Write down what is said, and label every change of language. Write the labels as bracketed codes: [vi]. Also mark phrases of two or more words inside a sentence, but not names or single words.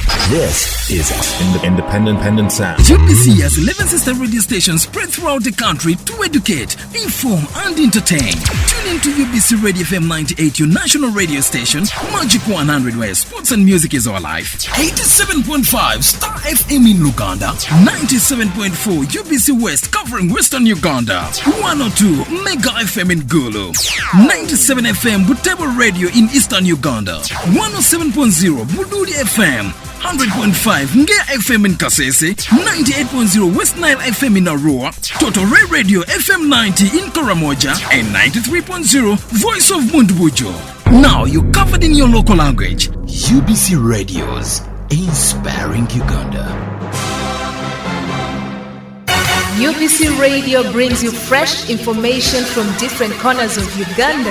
[en] This is Independent Sound. UBC has 11 sister radio stations spread throughout the country to educate, inform, and entertain. Tune in to UBC Radio FM 98, your national radio station, Magic 100, where sports and music is our life. 87.5 Star FM in Uganda, 97.4 UBC West covering Western Uganda, 102 Mega FM in Gulu, 97 FM Butebo Radio in Eastern Uganda, 107.0 Buduri FM, 100.5 Ngea FM in Kasese, 98.0 West Nile FM in Arua, Totore Radio FM 90 in Karamoja, and 93.0 Voice of Mundbujo. Now you're covered in your local language. UBC Radios, inspiring Uganda. UBC Radio brings you fresh information from different corners of Uganda.